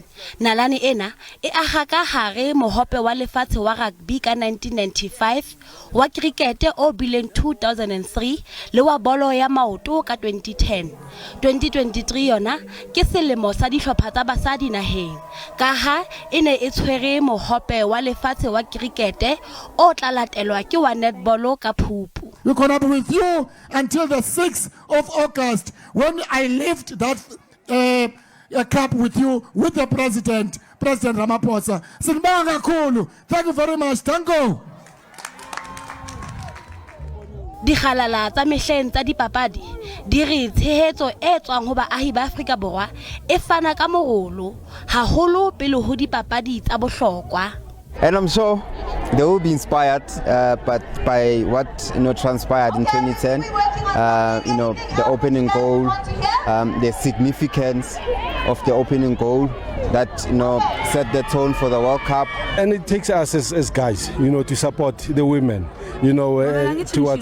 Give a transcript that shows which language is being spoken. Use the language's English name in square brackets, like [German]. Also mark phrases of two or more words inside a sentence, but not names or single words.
[Southern Sotho] Nalane ena e aha ka hare mohope wa lefatshe wa rugby ka 1995, wa cricket o bileng 2003 le wa bolo ya maoto ka 2010. 2023 yona ke selemo sa dihlopha tsa basadi naheng, ka ha e ne e tshwere mohope wa lefatshe wa cricket o tla latelwa ke wa netball ka Phupu. [English] We're going to be with you until the 6th of August when I lift that cup with you, with the President Ramaphosa. [Zulu] Sinibonga kakhulu. [English] Thank you very much. Thank you. [Southern Sotho] Dikgalala tsa mehleng tsa dipapadi di re tshehetso e tswang ho baahi ba Afrika Borwa e fana ka morolo haholo pele ho dipapadi tsa bohlokwa. [English] And I'm sure they will be inspired but by what transpired in 2010, the opening goal, the significance of the opening goal that set the tone for the World Cup. And it takes us as guys, to support the women, towards.